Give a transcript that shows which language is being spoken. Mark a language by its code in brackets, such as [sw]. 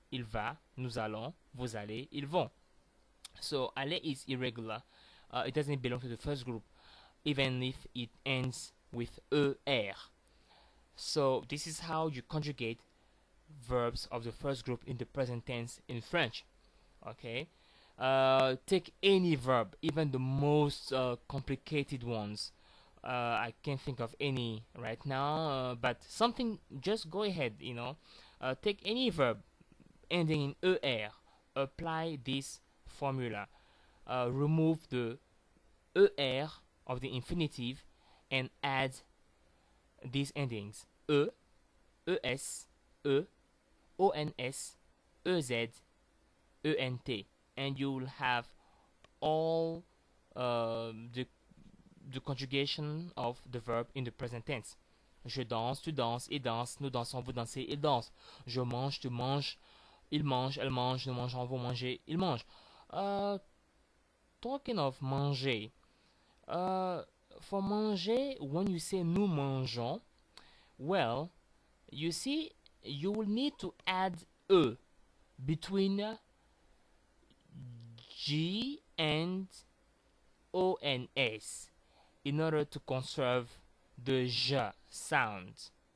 [fr] il va, nous allons, vous allez, ils vont. [en] So aller is irregular. It doesn't belong to the first group, even if it ends with er. So this is how you conjugate verbs of the first group in the present tense in French. Okay. Take any verb, even the most complicated ones. I can't think of any right now, but something, just go ahead, take any verb ending in er, apply this formula, remove the er of the infinitive and add these endings: es, ons, ez, ent, and you will have all the conjugation of the verb in the present tense. [fr] Je danse, tu danses, il danse, nous dansons, vous dansez, il danse. Je mange, tu manges, il mange, elle mange, nous mangeons, vous mangez, il mange. [en] Talking of manger, for manger, when you say [fr] nous mangeons, [en] well, you see, you will need to add e between G and O and S in order to conserve the j sound.